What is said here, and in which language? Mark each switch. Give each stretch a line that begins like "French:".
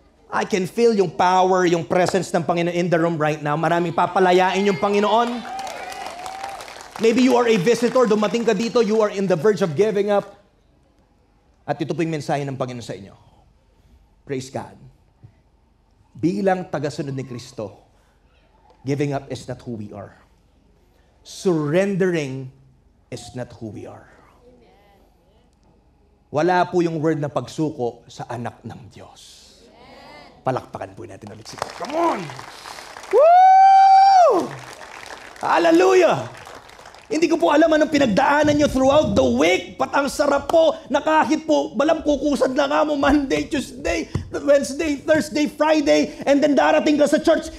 English: I can feel yung power, yung presence ng Panginoon in the room right now.
Filipino: Maraming papalayain yung Panginoon.
English: Maybe you are a visitor,
Filipino: dumating ka dito,
English: you are in the verge of giving up.
Filipino: At ito po yung mensahe ng Panginoon sa inyo.
English: Praise God.
Filipino: Bilang tagasunod ni Kristo,
English: giving up is not who we are. Surrendering is not who we are.
Filipino: Wala po yung word na pagsuko sa anak ng Diyos. Palakpakan po natin ulit sila.
English: Come on!
Filipino: Woo! Hallelujah! Hindi ko po alam anong pinagdaanan nyo
English: throughout the week.
Filipino: Pat ang sarap po na kahit po balam kukusad na nga mo Monday, Tuesday, Wednesday, Thursday, Friday, and then darating ka sa church.